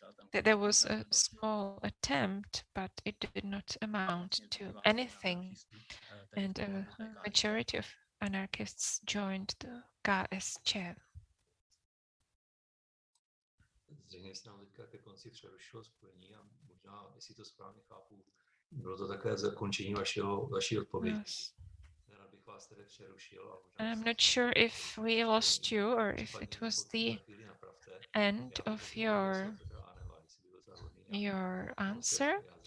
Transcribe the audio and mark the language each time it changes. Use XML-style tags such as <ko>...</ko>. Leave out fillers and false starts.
<en>There was a small attempt, but it did not amount to anything. And a majority of anarchists joined the KSČ.</en> <cs>Zřejmě se nám teďka ke konci přerušilo spojení a možná, jestli to správně chápu, bylo to také zakončení vaší odpovědi.</cs> <en>Yes.</en> <cs>Bych vás tedy přerušil a</cs> <en>I'm not sure if we lost you or if it was the end of your answer.</en>